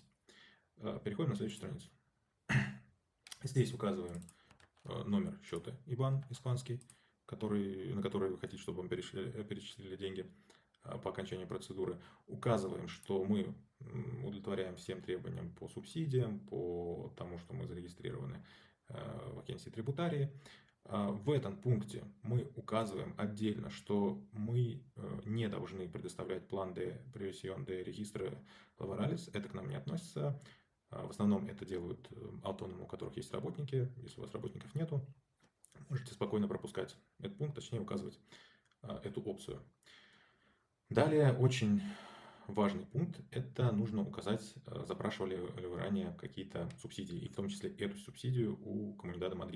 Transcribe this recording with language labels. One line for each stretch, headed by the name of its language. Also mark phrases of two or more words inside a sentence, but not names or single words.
Russian: Переходим на следующую страницу. Здесь указываем номер счета IBAN испанский, на который вы хотите, чтобы вам перечислили деньги по окончании процедуры. Указываем, что мы удовлетворяем всем требованиям по субсидиям, по тому, что мы зарегистрированы в агенции трибутарии. В этом пункте мы указываем отдельно, что мы не должны предоставлять план
Spanish: de previsión de registro laborales.
Russian: Это к нам не относится. В основном это делают автономы, у которых есть работники. Если у вас работников нету, можете спокойно пропускать этот пункт, точнее указывать эту опцию. Далее очень важный пункт – это нужно указать, запрашивали ли вы ранее какие-то субсидии, и в том числе эту субсидию у Комунидада Мадрид.